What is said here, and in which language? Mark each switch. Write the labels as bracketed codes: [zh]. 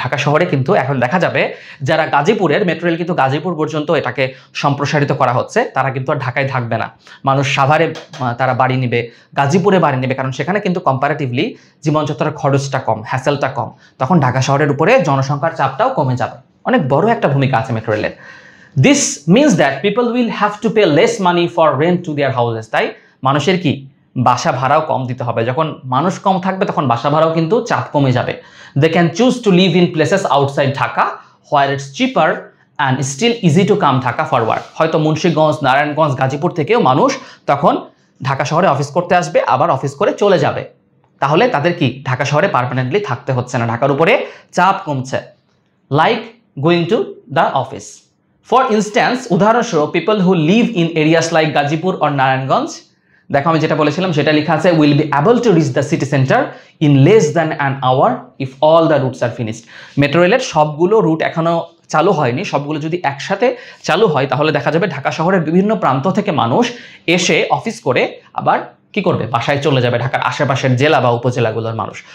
[bn] ঢাকা শহরে কিন্তু এখন দেখা যাবে যারা গাজীপুরের, মেট্রো রেল কিন্তু গাজীপুর পর্যন্ত এটাকে সম্প্রসারিত করা হচ্ছে, তারা কিন্তু আর ঢাকায় থাকবে না। মানুষ সাভারে তারা বাড়ি নেবে, গাজীপুরে বাড়ি নেবে, কারণ সেখানে কিন্তু কম্পারেটিভলি জীবনযাত্রার খরচটা কম, হ্যাসেলটা কম। তখন ঢাকা শহরের উপরে জনসংখ্যার চাপটাও কমে যাবে। অনেক বড় একটা ভূমিকা আছে মেট্রো রেলের। [en] This means that people will have to pay less money for rent to their houses. [bn] তাই মানুষের কি বাসা ভাড়াও কম দিতে হবে। যখন মানুষ কম থাকবে তখন বাসা ভাড়াও কিন্তু চাপ কমে যাবে। [en] They can choose to live in places outside Dhaka where it's cheaper and still easy to come Dhaka for work. [bn] হয়তো মুন্সিগঞ্জ, নারায়ণগঞ্জ, গাজীপুর থেকেও মানুষ তখন ঢাকা শহরে অফিস করতে আসবে, আবার অফিস করে চলে যাবে। তাহলে তাদের কি ঢাকা শহরে পার্মানেন্টলি থাকতে হচ্ছে না, ঢাকার উপরে চাপ কমছে। [en] Like going to the office. For instance, উদাহরণস্বরূপ people who live in areas like Gazipur or Narayanganj, দেখো আমি যেটা বলেছিলাম সেটা লেখা আছে, will be able to reach the city centre in less than an hour if all the routes are finished. [bn] Metro রেলের সবগুলো রুট এখনো চালু হয়নি, সবগুলো যদি একসাথে চালু হয় তাহলে দেখা যাবে ঢাকা শহরের বিভিন্ন প্রান্ত থেকে মানুষ এসে অফিস করে আবার কি করবে, বাসায় চলে যাবে, ঢাকার আশেপাশের জেলা বা উপজেলাগুলোর মানুষ।